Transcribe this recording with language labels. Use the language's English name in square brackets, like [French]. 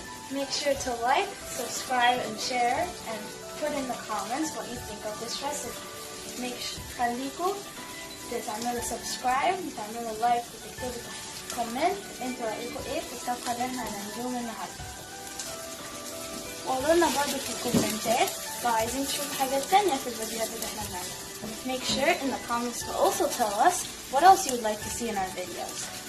[English] Make sure to like, subscribe, and share, and put in the comments what you think of this recipe. [Arabic] خليكم تعملوا subscribe, تعملوا like, وتكتبوا comment انتوا رأيكم ايه في الطبخة اللي احنا هنعملوها النهارده. وقولوا لنا برضه في الكومنتات لو عايزين تشوفوا حاجات تانية في الفيديوهات اللي احنا بنعملها. [English] Make sure in the comments to also tell us what else you would like to see in our videos.